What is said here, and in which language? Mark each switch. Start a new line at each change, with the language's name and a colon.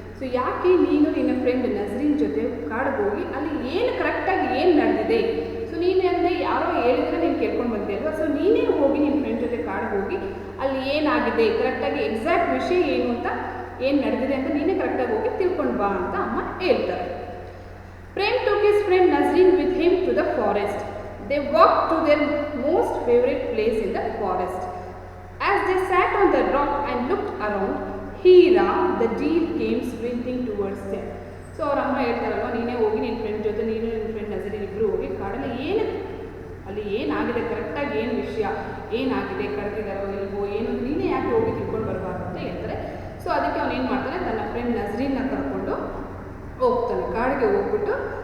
Kannada: So ಯಾಕೆ ನೀನು ನಿನ್ನ ಫ್ರೆಂಡ್ ನಜ್ರೀನ್ ಜೊತೆ ಕಾಡಿಗೆ ಹೋಗಿ ಅಲ್ಲಿ ಏನು ಕರೆಕ್ಟಾಗಿ ಏನು ನಡೆದಿದೆ? ಸೊ ನೀನು ಅಂದರೆ ಯಾರೋ ಹೇಳಿದ್ರೆ ನೀನು ಕೇಳ್ಕೊಂಡು ಬಂದೆ ಅಲ್ವಾ. ಸೊ ನೀನೇ ಹೋಗಿ ನಿನ್ನ ಫ್ರೆಂಡ್ ಜೊತೆ ಕಾಡಿಗೆ ಹೋಗಿ ಅಲ್ಲಿ ಏನಾಗಿದೆ ಕರೆಕ್ಟಾಗಿ ಎಕ್ಸಾಕ್ಟ್ ವಿಷಯ ಏನು ಅಂತ, ಏನು ನಡೆದಿದೆ ಅಂತ ನೀನೇ ಕರೆಕ್ಟಾಗಿ ಹೋಗಿ ತಿಳ್ಕೊಂಡು ಬಾ ಅಂತ ಅಮ್ಮ ಹೇಳ್ತಾರೆ.
English: Prem took his friend Nazreen with him to the forest. They walked to their most favorite place in the forest. As they sat on the rock and looked around, Hira, the deer, came sprinting towards them.
Kannada: So ಅವ್ರ ಅಮ್ಮ ಹೇಳ್ತಾರಲ್ವ, ನೀನೇ ಹೋಗಿ ನಿನ್ನ friend ಜೊತೆ, ನೀನು ನಿನ್ನ friend ನಜರೀನ್ ಇಬ್ಬರು ಹೋಗಿ ಕಾಡಲ್ಲಿ ಅಲ್ಲಿ ಏನಾಗಿದೆ ಕರೆಕ್ಟಾಗಿ ಏನು ವಿಷಯ ಏನಾಗಿದೆ, ಕರೆದಿದ್ದಾರೋ ಇಲ್ವೋ ಏನು, ನೀನೇ ಯಾಕೆ ಹೋಗಿ ತಿಳ್ಕೊಂಡು ಬರಬಾರ್ದು ಅಂತ ಹೇಳ್ತಾರೆ. ಸೊ ಅದಕ್ಕೆ ಅವನು ಏನು ಮಾಡ್ತಾನೆ, ತನ್ನ ಫ್ರೆಂಡ್ ನಜರೀನ್ನ ಕರ್ಕೊಂಡು ಹೋಗ್ತಾನೆ ಕಾಡಿಗೆ ಹೋಗ್ಬಿಟ್ಟು.